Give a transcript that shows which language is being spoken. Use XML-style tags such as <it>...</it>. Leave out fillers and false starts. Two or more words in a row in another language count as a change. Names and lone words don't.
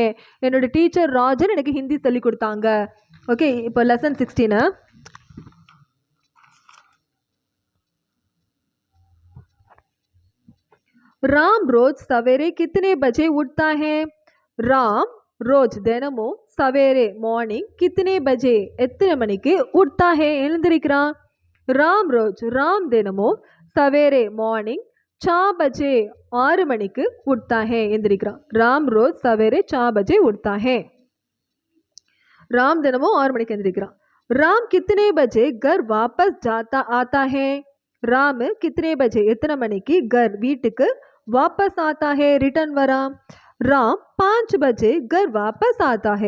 <ta>என்னுடைய டீச்சர் ராஜன் எனக்கு ஹிந்தி சொல்லி கொடுத்தாங்க. ஓகே, இப்போ லெசன் 16</ta> <hi>राम रोज सवेरे कितने बजे उठता है. राम रोज தினமும் சவேரே மார்னிங், कितने बजे</hi> <ta>எத்தனை மணிக்கு,</ta> <hi>उठता है எழுந்திருக்கிறான். राम रोज ராம் தினமும் சவேரே மார்னிங் 4 बजे 6 மணிக்கு उठता है எந்திரிக்கிறான். राम रोज सवेरे 4 बजे उठता है.</hi> <ta>ராம் தினமும் 6 மணிக்கு எந்திரிக்கிறான்.</ta> <hi>राम कितने बजे घर वापस जाता आता है. राम कितने बजे</hi> <ta>எத்தனை மணிக்கு,</ta> <hi>கர் வீட்டுக்கு, वापस आता है ரிட்டர்ன் வரான். राम 5 बजे घर वापस आता है.</hi>